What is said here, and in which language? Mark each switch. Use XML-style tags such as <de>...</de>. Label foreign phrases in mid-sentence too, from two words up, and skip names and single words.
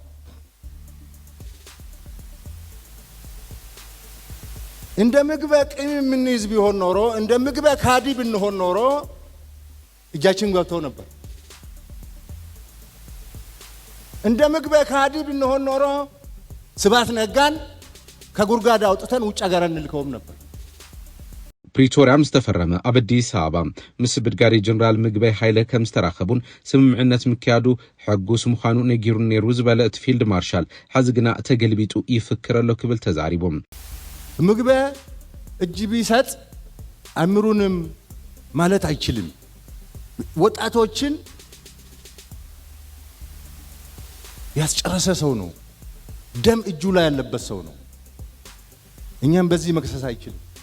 <am>እንደ ምግበይ ቂም ምንይዝ ቢሆን ኖሮ እንደ ምግበይ ካዲ ብንሆን ኖሮ እጃችን ገብቶ ነበር እንደ ምግበይ ካዲ ብንሆን ኖሮ ስባት ነጋን ከጉርጋዳ አውጥተን ውጭ ሀገር እንልከውም ነበር</am> <ti>ፕሪቶሪያም ዝተፈረመ ኣብ አዲስ አበባ ምስ ብርጋዴ ጀነራል ምግበይ ሃይለ ከም ዝተራኸቡን ስምምዕነት ምክያዱ ሕጉስ ምዃኑ ነጊሩ ነይሩ ዝበለ እቲ ፊልድ ማርሻል ሐዚ ግና ተገልቢጡ ይፍክረሎ ክብል ተዛሪቦም</ti> <am>ምግበይ እጅ ቢሰጥ አምሩንም ማለት አይችልም ወጣቶችን ያስጨረሰ ሰው ነው ደም እጁ ላይ ያለበት ሰው ነው እኛም በዚህ መክሰስ አይችልም</am>